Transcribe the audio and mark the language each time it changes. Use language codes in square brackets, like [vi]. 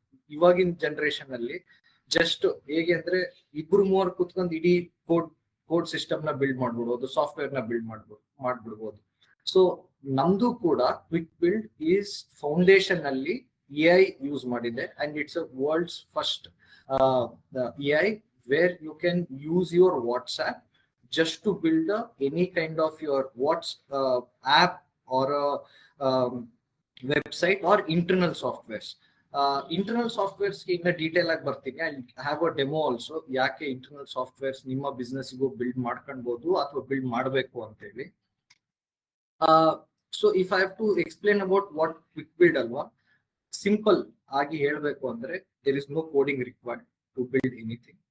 [kn] ಇವಾಗಿನ ಜನರೇಷನ್ ಅಲ್ಲಿ ಜಸ್ಟ್ ಹೇಗೆ ಅಂದ್ರೆ, 2-3 ಕುತ್ಕೊಂಡು ಇಡೀ ಕೋಡ್ ಸಿಸ್ಟಮ್ ನ ಬಿಲ್ಡ್ ಮಾಡ್ಬಿಡ್ಬೋದು, ಸಾಫ್ಟ್ವೇರ್ ನ ಬಿಲ್ಡ್ ಮಾಡ್ಬಿಡ್ಬೋದು. ಸೊ ನಮ್ದು ಕೂಡ ಕ್ವಿಕ್ ಬಿಲ್ಡ್ ಈಸ್ ಫೌಂಡೇಶನ್ ಅಲ್ಲಿ AI ಯೂಸ್ ಮಾಡಿದೆ. [en] And it's a world's first AI where you can use your WhatsApp just to build any kind of your app or a website or internal softwares. Internal softwares in detail [kn] ಆಗಿ ಬರ್ತೀನಿ. [en] I have a demo also, [kn] ಯಾಕೆ internal softwares ನಿಮ್ಮ ಬಿಸ್ನೆಸ್ಗೂ build ಮಾಡ್ಕೊಳ್ಬಹುದು ಅಥವಾ build ಮಾಡಬೇಕು ಅಂತ ಹೇಳಿ. [en] so if I have to explain about what quick build [kn] ಅಲ್ವಾ, ಸಿಂಪಲ್ ಆಗಿ ಹೇಳ್ಬೇಕು ಅಂದ್ರೆ, [en] There is no coding required to build anything.